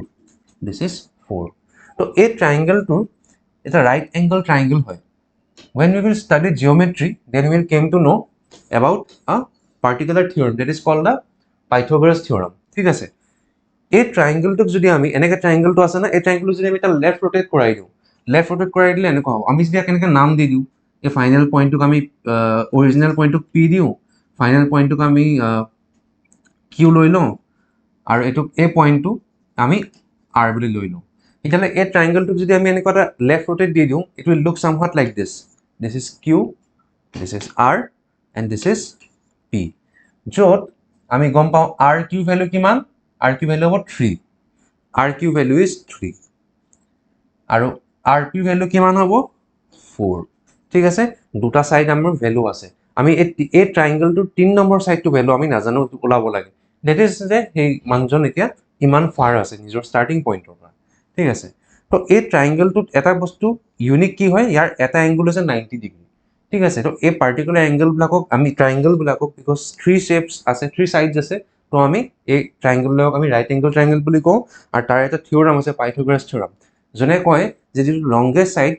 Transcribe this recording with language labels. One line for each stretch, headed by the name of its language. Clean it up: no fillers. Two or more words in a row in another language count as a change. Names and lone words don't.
English: this is 4.
Assamese: তো এই ট্রায়াঙ্গেলটো এটা
English: right angle triangle
Assamese: হয়.
English: when we will study geometry then we will came to know about a particular theorem that is called the Pythagoras theorem.
Assamese: ঠিক আছে, এই ট্রায়াঙ্গেলটোক যদি আমি এনেকে ট্রায়াঙ্গেলটো আছে না এই ট্রায়াঙ্গেলটো যদি আমি এটা
English: left rotate
Assamese: কৰাই দিও
English: left rotate
Assamese: কৰাই দিলে এনেকুৱা হ'ব. আমি যদি কেনেকে নাম দি দিও এই
English: final pointটোক
Assamese: আমি
English: original pointটোক
Assamese: পি দিও
English: final pointটোক
Assamese: আমি কিউ লৈ লওঁ আৰু এটো এই পয়েন্টটো আমি r বুলি লৈ লওঁ. এতিয়ালে এই ট্রায়াঙ্গেলটোক যদি আমি এনেকুৱা এটা
English: left rotate
Assamese: দি দিও
English: it will look somewhat like this. this is q, this is r and this is p.
Assamese: যত আমি গম পাওঁ r q ভ্যালু কিমান, r q ভ্যালু হ'ব 3, r q
English: value is
Assamese: 3 আৰু r p ভ্যালু কিমান হ'ব 4. ঠিক আছে, দুটা সাইড আমাৰ ভ্যালু আছে আমি এই ট্ৰায়াঙ্গলটোৰ 3 নম্বৰ সাইডটো ভ্যালু আমি নাজানো ওলাব লাগে
English: that is
Assamese: যে এই মানজন এতিয়া কিমান ফাৰ আছে নিজৰ
English: starting pointৰ
Assamese: পৰা ঠিক আছে তো এই ট্ৰায়াঙ্গলটোত এটা বস্তু ইউনিক কি হয় ইয়াৰ এটা এংগল আছে 90 ডিগ্ৰী ঠিক আছে তো এই
English: particular angle blockক
Assamese: আমি
English: triangle blockক because 3 shapes
Assamese: আছে 3 সাইডস আছে তো আমি এই
English: triangle blockক
Assamese: আমি
English: right angle triangle
Assamese: বুলি কওঁ আৰু তাৰ এটা থিওৰাম আছে পাইথাগোৰাছ থিওৰাম জনে কয় যে যিটো লংগেষ্ট